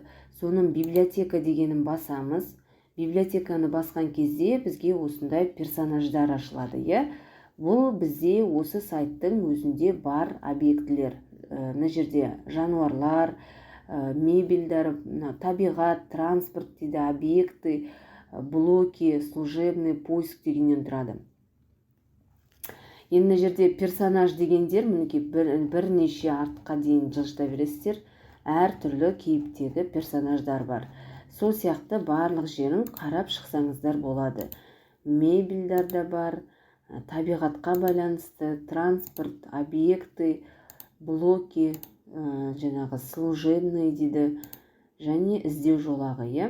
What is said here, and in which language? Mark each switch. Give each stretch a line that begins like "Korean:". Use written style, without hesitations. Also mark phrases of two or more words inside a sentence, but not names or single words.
Kazakh: Соның библиотека дегенін басамыз. Библиотеканы басқан кезде бізге осындай персонаждар ашылады. Бұл бізде осы сайттың өзінде бар объектілер. Мына жерде жануарлар, мебельдер, табиғат, транспорт дейді,
Russian: объекты, блоки, служебный поиск
Kazakh: дегеннен тұрады. Енді мына жерде персонаж дегендер мінекей бірнеше артқа дейін жылжыта бересіздер. Әр түрлі кейіптегі персонаждар бар. Сол сияқты барлық жерін қарап шықсаңыздар болады. Мебельдер де бар, табиғатқа байланысты, транспорт,
Russian: объекты, блоки,
Kazakh: жаңағы служебный дейді, және іздеу жолағы.